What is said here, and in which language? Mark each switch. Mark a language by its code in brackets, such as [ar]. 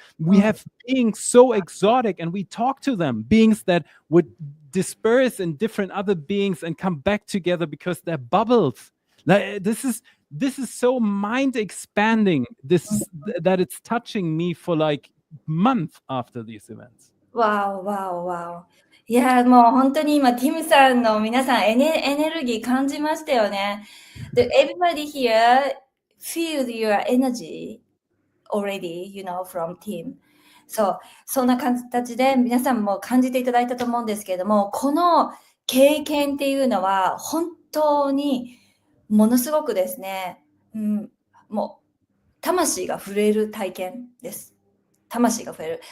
[en] We have beings so exotic, and we talk to them, beings that would disperse in different other beings and come back together because they're bubbles. Like this is so mind expanding. That it's touching me for like months after these events. Wow. [ja] いや、もう本当に今、ティムさんの皆さんエネルギー感じましたよね。 [en] Everybody here feel your energy already, from Tim. [ja] そんな形で皆さんも感じていただいたと思うんですけれども、この経験っていうのは本当にものすごくですね、もう魂が震える体験です。魂が震える。